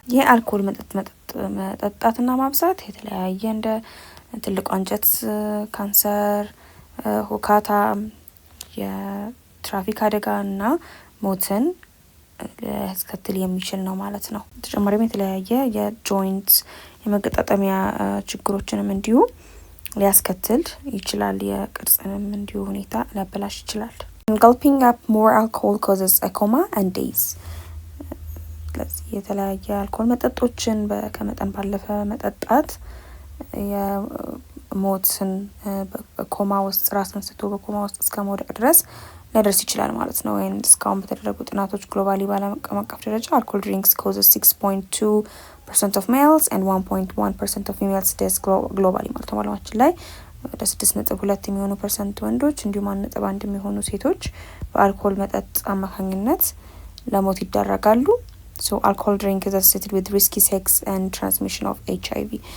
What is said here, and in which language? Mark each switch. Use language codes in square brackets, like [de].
[am] የአልኮል መጠጣትና ማብዛት የተለያየ እንደ ትልቅ አንጀት ካንሰር፣ ሁካታ፣ የትራፊክ አደጋ እና ሞትን ሊያስከትል የሚችል ነው ማለት ነው። በተጨማሪም የተለያየ የጆይንት የመገጣጠሚያ ችግሮችንም እንዲሁ ሊያስከትል ይችላል። የቅርጽንም እንዲሁ ሁኔታ ሊያበላሽ ይችላል። [en] Gulping up more alcohol causes a coma and days. [am] ስለዚህ የተለያየ አልኮል መጠጦችን ከመጠን ባለፈ መጠጣት የሞትን ኮማ ውስጥ ራስን ስቶ በኮማ ውስጥ እስከ መውደቅ ድረስ ሊያደርስ ይችላል ማለት ነው። ወይም እስካሁን በተደረጉ ጥናቶች ግሎባሊ በዓለም አቀፍ ደረጃ [en] alcohol drinks causes 6.2% of males and 1.1% of females deaths globally [am] ማለት ነው። በዓለማችን ላይ ወደ 6.2 የሚሆኑ ፐርሰንት ወንዶች እንዲሁም 1.1 የሚሆኑ ሴቶች በአልኮል መጠጥ አማካኝነት ለሞት ይዳረጋሉ። [en] So alcohol drink is associated with risky sex and transmission of HIV.